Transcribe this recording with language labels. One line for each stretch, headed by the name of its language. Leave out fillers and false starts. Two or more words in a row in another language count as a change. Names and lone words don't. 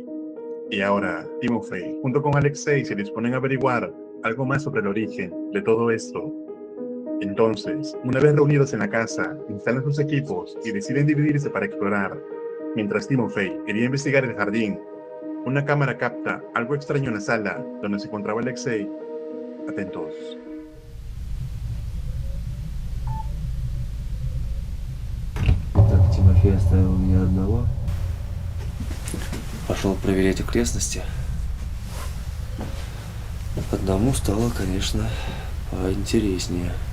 Spanish: Y ahora, Timofey, junto con Alexei, se disponen a averiguar algo más sobre el origen de todo esto. Entonces, una vez reunidos en la casa, instalan sus equipos y deciden dividirse para explorar. Mientras Timofey quería investigar el jardín, una cámara capta algo extraño en la sala donde se encontraba Alexei. Atentos.
Russian: Так, Тимофей оставил меня одного. Пошел проверять окрестности. Одному стало, конечно, поинтереснее.